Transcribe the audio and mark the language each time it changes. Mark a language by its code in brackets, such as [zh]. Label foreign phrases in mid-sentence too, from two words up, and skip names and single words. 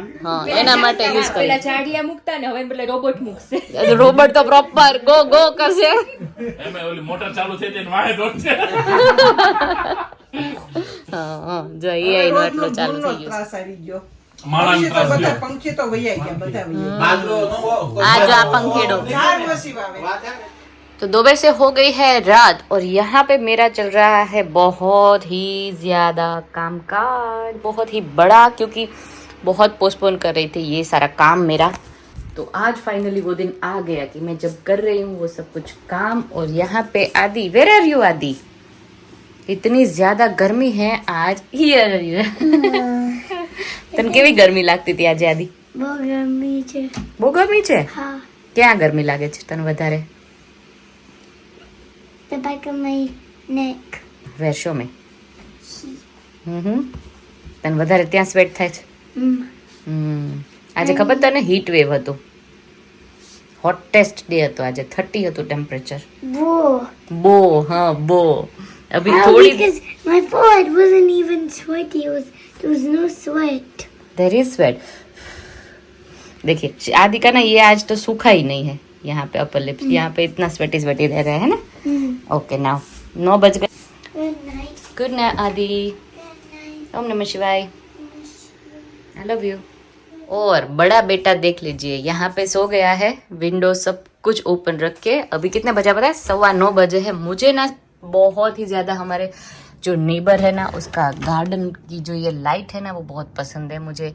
[gu] હા એના માટે યુઝ કરે. પેલા ચાડિયા મૂકતા ને હવે પેલા રોબોટ મૂકશે. રોબોટ તો પ્રોપર ગો ગો કરશે. એમાં ઓલી મોટર ચાલુ થઈ જાય ને વાહે દોડશે. હા જો એઆઈ નો એટલો ચાલુ થઈ ગયો. માણસ ત્રાસ ગયો. [hi] आज आप पंखेड़ो तो 2 बजे से हो गई है रात और यहाँ पे मेरा चल रहा है बहुत ही ज्यादा कामकाज, बहुत ही बड़ा, क्योंकि बहुत पोस्टपोन कर रही थी ये सारा काम मेरा. तो आज फाइनली वो दिन आ गया कि मैं जब कर रही हूँ वो सब कुछ काम. और यहाँ पे आदि, [en] where are you [hi] आदि? इतनी ज्यादा गर्मी है आज. [gu] हियर તને કેવી ગરમી લાગતી હતી આજે આદિ? બહુ ગરમી છે. બહુ ગરમી છે? હા. ક્યાં ગરમી લાગે છે તને વધારે? [en] The back of my neck. [gu] વેર મેં તને વધારે ત્યાં સ્વેટ થાય છે? આજે ખબર તને [en] heat wave [gu] હતું, [en] hottest day [gu] હતો આજે, 30 હતું ટેમ્પરેચર. બો હા બો. [hi] अभी थोड़ी [en] Because my forehead wasn't even sweaty. There was no sweat. there is sweat. [hi] देखिए आदि का ना ये आज तो सूखा ही नहीं है यहाँ पे [en] upper lips, [hi] यहाँ पे इतना [en] sweaty sweaty [hi] रह रहा है ना. [en] okay now [hi] 9 बज गए. [en] Good night. good night Adi. Good night. [sa] ओम नमः शिवाय. [en] I love you. [hi] और बड़ा बेटा देख लीजिए यहाँ पे सो गया है, विंडो सब कुछ ओपन रख के. अभी कितने बजा पता है? 9:15 बजे है. मुझे ना बहुत ही ज़्यादा हमारे जो नेबर है ना उसका गार्डन की जो ये लाइट है ना वो बहुत पसंद है मुझे.